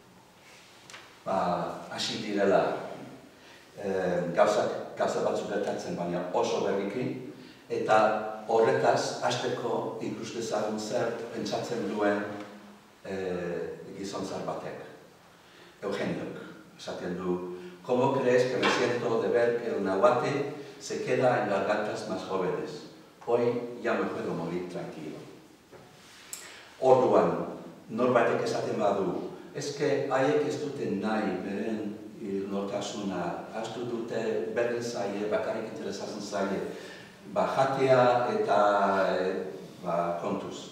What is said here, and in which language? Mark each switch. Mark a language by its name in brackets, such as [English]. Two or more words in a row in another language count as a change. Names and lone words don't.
[Basque] Hasi direla gauza batzuk gertatzen, baina oso berriki, eta horretaz, hasteko ikus dezagun zer pentsatzen duen gizontzar batek. Eugeniok, esaten du, [Spanish] ¿cómo crees que me siento de ver que el nahuate se queda en las gatas más jóvenes? Hoy ya me puedo morir tranquilo. [Basque] Orduan, norbaitek esaten badu, eske haiek ez dute nahi beren nortasuna, ahaztu dute berdin zaie, bakarrik interesatzen zaie, jatea eta kontuz.